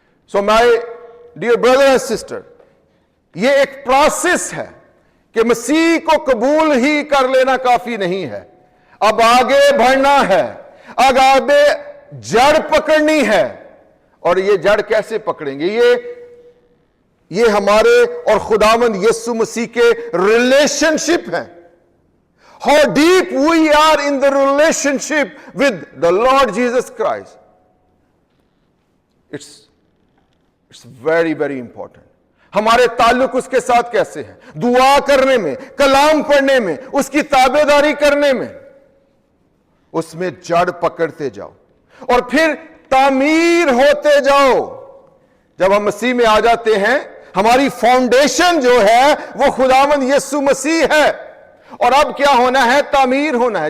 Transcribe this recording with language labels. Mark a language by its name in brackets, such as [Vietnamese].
[English] so my dear brother and sister, [Urdu] یہ ایک process ہے کہ مسیح کو قبول ہی کر لینا کافی نہیں ہے, اب آگے بڑھنا ہے, آگے جڑ پکڑنی ہے. اور یہ جڑ کیسے پکڑیں گے؟ یہ ہمارے اور خداوند یسوع مسیح کے ریلیشن شپ ہیں. [English] How deep we are in the relationship with the Lord Jesus Christ. It's very, very important. [Urdu] ہمارے تعلق اس کے ساتھ کیسے ہیں؟ دعا کرنے میں, کلام پڑھنے میں, اس کی تابعداری کرنے میں. اس میں جڑ پکڑتے جاؤ اور پھر تعمیر ہوتے جاؤ. جب ہم مسیح میں آ جاتے ہیں, ہماری فاؤنڈیشن جو ہے وہ خداوند یسوع مسیح ہے, اور اب کیا ہونا ہے؟ تعمیر ہونا ہے.